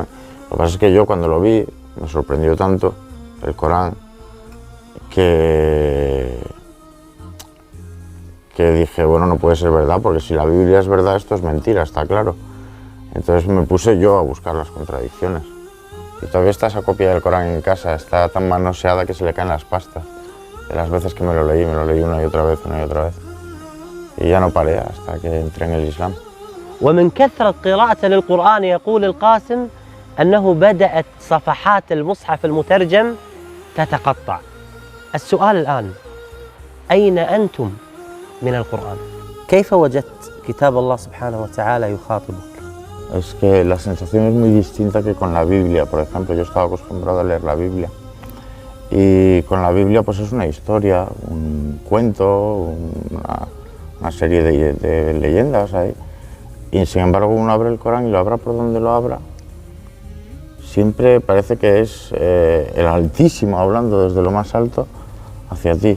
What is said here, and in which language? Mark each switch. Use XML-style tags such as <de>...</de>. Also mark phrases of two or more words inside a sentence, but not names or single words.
<es>Lo que pasa es que yo cuando lo vi, me sorprendió tanto el Corán, que dije, bueno, no puede ser verdad, porque si la Biblia es verdad, esto es mentira, está claro. Entonces me puse yo a buscar las contradicciones. Y todavía está esa copia del Corán en casa, está tan manoseada que se le caen las pastas. De las veces que me lo leí una y otra vez. Y ya no paré hasta que entré en el Islam.</es> <ar>ومن كثرة قراءته للقرآن يقول القاسم أنه بدأت صفحات المصحف المترجم تتقطع. السؤال الآن، أين أنتم من القرآن؟ كيف وجدت كتاب الله سبحانه وتعالى يخاطبك؟</ar> <es>Es que la sensación es muy distinta que con la Biblia, por ejemplo. Yo estaba acostumbrado a leer la Biblia y con la Biblia pues es una historia, un cuento, una serie de leyendas ahí. Y sin embargo uno abre el Corán y lo abra por donde lo abra, siempre parece que es el Altísimo hablando desde lo más alto hacia ti.</es>